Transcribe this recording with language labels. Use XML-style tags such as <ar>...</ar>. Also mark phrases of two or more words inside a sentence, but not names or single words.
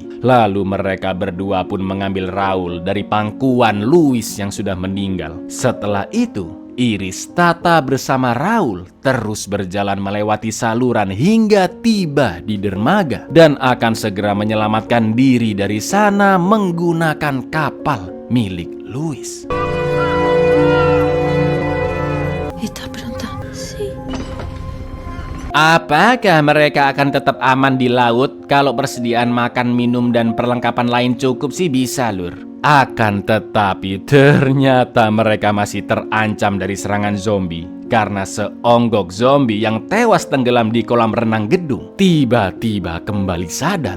<id>Lalu mereka berdua pun mengambil Raul dari pangkuan Louis yang sudah meninggal. Setelah itu, Iris, Tata bersama Raul terus berjalan melewati saluran hingga tiba di dermaga dan akan segera menyelamatkan diri dari sana menggunakan kapal milik Luis.</id> <es>¿Estás pronta? Sí.</es> <id>Apakah mereka akan tetap aman di laut? Kalau persediaan makan, minum, dan perlengkapan lain cukup sih bisa, Lur. Akan tetapi ternyata mereka masih terancam dari serangan zombie karena seonggok zombie yang tewas tenggelam di kolam renang gedung tiba-tiba kembali sadar.</id>